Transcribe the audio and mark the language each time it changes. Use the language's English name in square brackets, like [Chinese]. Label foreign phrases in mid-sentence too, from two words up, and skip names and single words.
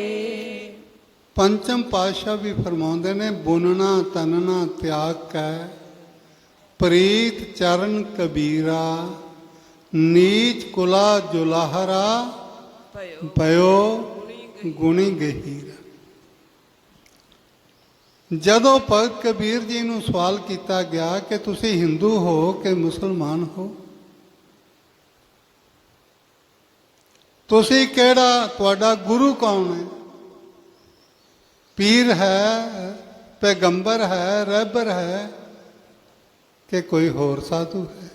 [Punjabi] ਪੰਚਮ ਪਾਤਸ਼ਾਹ ਭੀ ਫਰਮਾਤੇ ਨੇ, ਬੁਨਨਾ ਤਨਨਾ ਤਿਆਗ ਕੈ, ਪ੍ਰੀਤ ਚਰਨ ਕਬੀਰਾ, ਨੀਚ ਕੁਲਾ ਜੁਲਾਹਰਾ, ਪਇਓ ਗੁਣੀ ਗਹੀਰ। ਜਦੋਂ ਭਗਤ ਕਬੀਰ ਜੀ ਨੂੰ ਸਵਾਲ ਕੀਤਾ ਗਿਆ ਕਿ ਤੁਸੀਂ ਹਿੰਦੂ ਹੋ ਕਿ ਮੁਸਲਮਾਨ ਹੋ, ਤੁਸੀਂ ਕਿਹੜਾ, ਤੁਹਾਡਾ ਗੁਰੂ ਕੌਣ ਹੈ? ਪੀਰ ਹੈ, ਪੈਗੰਬਰ ਹੈ, ਰਹਿਬਰ ਹੈ, ਕਿ ਕੋਈ ਹੋਰ ਸਾਧੂ ਹੈ?